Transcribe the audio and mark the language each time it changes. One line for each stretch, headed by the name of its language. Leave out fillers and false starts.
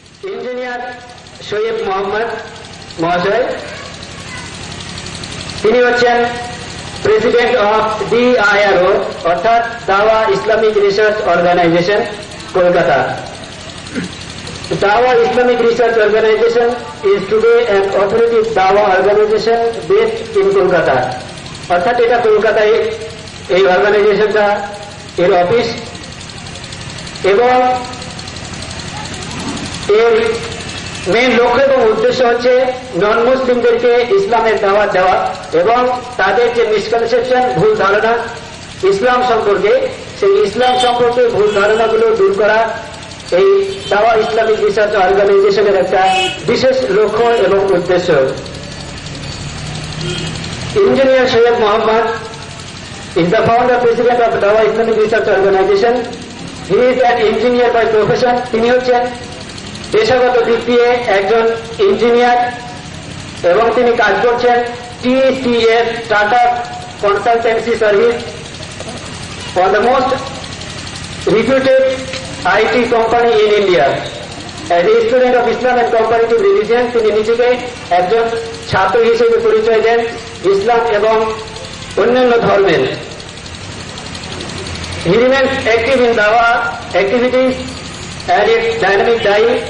Bangla: Engineer Syed Mohammad মহাশয়, তিনি হচ্ছেন প্রেসিডেন্ট অফ DIRO অর্থাৎ দাওয়া Islamic research organisation, Kolkata.
English: Dawa Islamic Research Organization is today an authoritative Dawa organization based in Kolkata.
Bangla: অর্থাৎ এটা কলকাতায় এই অর্গানাইজেশনটা এর অফিস এবং এর মেন লক্ষ্য এবং উদ্দেশ্য হচ্ছে নন মুসলিমদেরকে ইসলামের দাওয়াত দেওয়া এবং তাদের যে মিসকনসেপশন, ভুল ধারণা ইসলাম সম্পর্কে, সেই ইসলাম সম্পর্কে ভুল ধারণাগুলো দূর করা এই দাওয়া ইসলামিক রিসার্চ অর্গানাইজেশনের একটা বিশেষ লক্ষ্য এবং উদ্দেশ্য।
English: Engineer Syed Mohammad is the founder president of Dawa Islamic Research Organization. He is an engineer by profession.
Bangla: তিনি হচ্ছেন পেশাগত দিক দিয়ে একজন ইঞ্জিনিয়ার এবং তিনি কাজ করছেন TCS tata consultancy service,
English: one of the most reputed IT company in India. As a student of Islam and comparative religion,
Bangla: তিনি নিজেকে একজন ছাত্র হিসেবে পরিচয় দেন ইসলাম এবং অন্যান্য ধর্মের।
English: He remains active in Dawa activities and its dynamic dying.